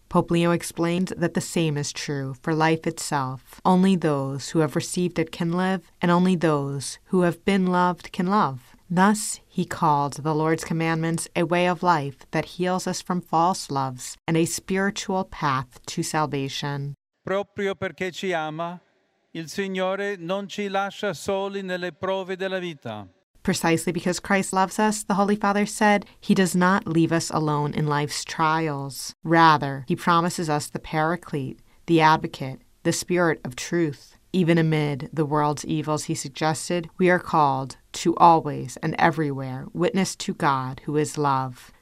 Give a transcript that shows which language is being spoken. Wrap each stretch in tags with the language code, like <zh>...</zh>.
<en>Pope Leo explained that the same is true for life itself. Only those who have received it can live, and only those who have been loved can love. Thus, he called the Lord's commandments a way of life that heals us from false loves and a spiritual path to salvation.</en> <it>Proprio perché ci ama, il Signore non ci lascia soli nelle prove della vita.</it> <en>Precisely because Christ loves us, the Holy Father said, he does not leave us alone in life's trials. Rather, he promises us the Paraclete, the Advocate, the Spirit of Truth. Even amid the world's evils, he suggested, we are called to always and everywhere witness to God who is love.</en>